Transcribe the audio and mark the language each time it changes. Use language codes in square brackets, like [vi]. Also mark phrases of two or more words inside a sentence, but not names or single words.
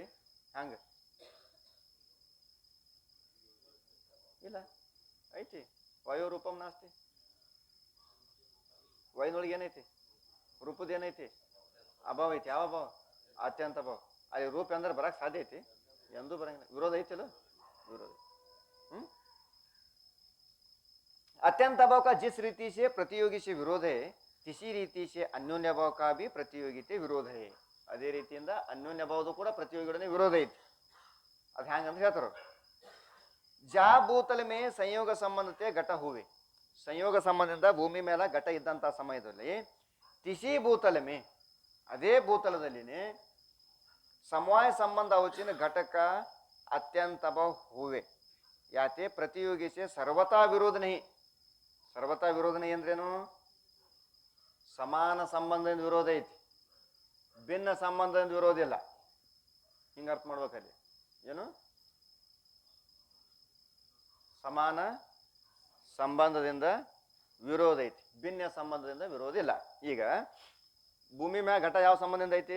[kn] ಹಂಗ ಇಲ್ಲ ಐತಿ. [sa] ವಯೋ ರೂಪಂ ನಾಸ್ತಿ, [kn] ವಯನೊಳಗೆ ಏನೈತಿ? ರೂಪದ ಏನೈತಿ? ಅಭಾವ ಐತಿ. ಯಾವ ಅಭಾವ? ಅತ್ಯಂತ ಅಭಾವ. ಅಲ್ಲಿ ರೂಪ ಅಂದ್ರೆ ಬರಕ್ ಸಾಧ್ಯ ಐತಿ? ಎಂದೂ ಬರಂಗಿಲ್ಲ. ವಿರೋಧ ಐತಿಲ್ಲ, [hi] विरोध. अत्यंत अभाव का जिस रीति से प्रतियोगी से विरोध है, तिसी रीति से अन्योन्य भाव का भी प्रतियोगिते विरोध है. [kn] ಅದೇ ರೀತಿಯಿಂದ ಅನ್ಯೋನ್ಯ ಭಾವದ ಕೂಡ ಪ್ರತಿಯೋಗಿಗಳೇ ವಿರೋಧ ಐತಿ. ಅದು ಹ್ಯಾಂಗಂತ ಹೇಳ್ತಾರ, [hi] जा भूतल मे संयोग संबंधते घट हूवे, [kn] ಸಂಯೋಗ ಸಂಬಂಧದಿಂದ ಭೂಮಿ ಮೇಲೆ ಘಟ ಇದ್ದಂತ ಸಮಯದಲ್ಲಿ [hi] तिसी भूतल मे, [kn] ಅದೇ ಭೂತಲದಲ್ಲಿನೇ ಸಮವಾಯ ಸಂಬಂಧ ಅವಚಿನ ಘಟಕ [hi] अत्यंत अभाव हुए, याते प्रतियोगी से सर्वथा विरोध नहीं. सर्वथा विरोध नहीं अंद्रेनु? [kn] समान संबंधದಿಂದ ವಿರೋಧ ಐತಿ, ಭಿನ್ನ ಸಂಬಂಧದಿಂದ ವಿರೋಧ ಇಲ್ಲ. ಹಿಂಗ ಅರ್ಥ ಮಾಡ್ಬೇಕಲ್ಲಿ. ಏನು? ಸಮಾನ ಸಂಬಂಧದಿಂದ ವಿರೋಧ ಐತಿ, ಭಿನ್ನ ಸಂಬಂಧದಿಂದ ವಿರೋಧ ಇಲ್ಲ. ಈಗ ಭೂಮಿ ಮ್ಯಾಗ ಘಟ ಯಾವ ಸಂಬಂಧದಿಂದ ಐತಿ?